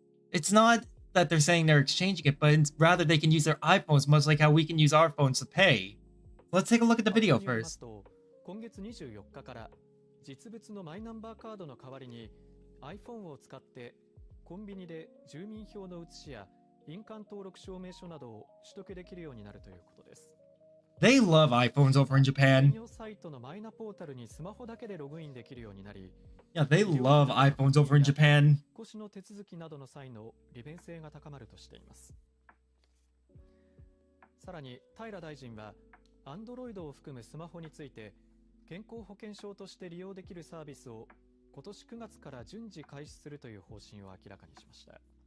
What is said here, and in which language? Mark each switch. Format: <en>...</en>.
<en>It's not that they're saying they're exchanging it, but it's rather they can use their iPhones much like how we can use our phones to pay. Let's take a look at the video first.</en> <ja>今月24日から実物のマイナンバーカードの代わりに iPhone を使ってコンビニで住民票の写しや印鑑登録証明書などを取得できるようになるということです。</ja> <en>They love iPhones over in</en> <ja>専</ja> <en>Japan.</en> <ja>用サイトのマイナポータルにスマホだけでログインできるようになり、</ja> <en>Yeah, they love iPhones over in Japan.</en> <ja>引っ越しの手続きなどの際の利便性が高まるとしています。さらに平大臣は Android を含むスマホについて健康保険証として利用できるサービスを今年9月から順次開始するという方針を明らかにしました。</ja>